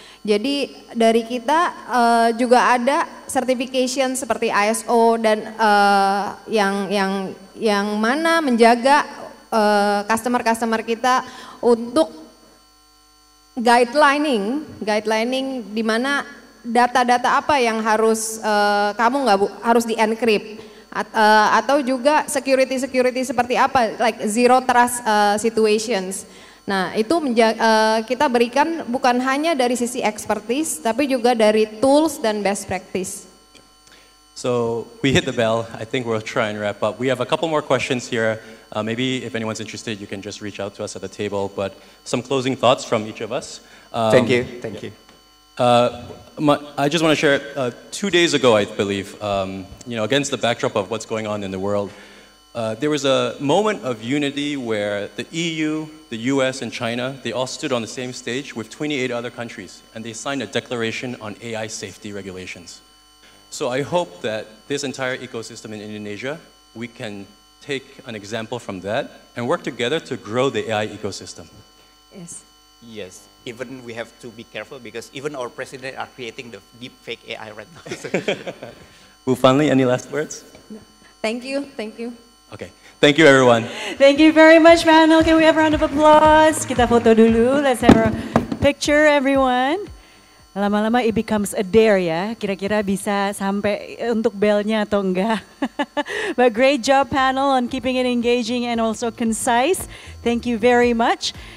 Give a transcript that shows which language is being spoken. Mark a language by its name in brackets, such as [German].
[Indonesian] Jadi dari kita juga ada certification seperti ISO dan yang mana menjaga customer kita untuk guidelining di mana data-data apa yang harus kamu nggak harus di-encrypt atau juga security seperti apa, [English] like zero trust situations. [Indonesian] Nah itu kita berikan bukan hanya dari sisi expertise tapi juga dari tools dan best practice. [English] So we hit the bell. I think we'll try and wrap up. We have a couple more questions here. Maybe if anyone's interested, you can just reach out to us at the table. But some closing thoughts from each of us. Thank you. I just want to share, 2 days ago, I believe, against the backdrop of what's going on in the world, there was a moment of unity where the EU, the US, and China, they all stood on the same stage with 28 other countries, and they signed a declaration on AI safety regulations. So I hope that this entire ecosystem in Indonesia, we can take an example from that and work together to grow the AI ecosystem. Yes, even we have to be careful because even our president are creating the deep fake AI right now. Bu Fanli, any last words? Thank you. Okay, thank you everyone. Thank you very much, panel. Can we have a round of applause? [Indonesian] Kita foto dulu. [English] Let's have a picture, everyone. [Indonesian] Lama-lama [English] it becomes a dare ya. [Indonesian] Kira-kira bisa sampai untuk belnya atau enggak. [English] But great job, panel, on keeping it engaging and also concise. Thank you very much.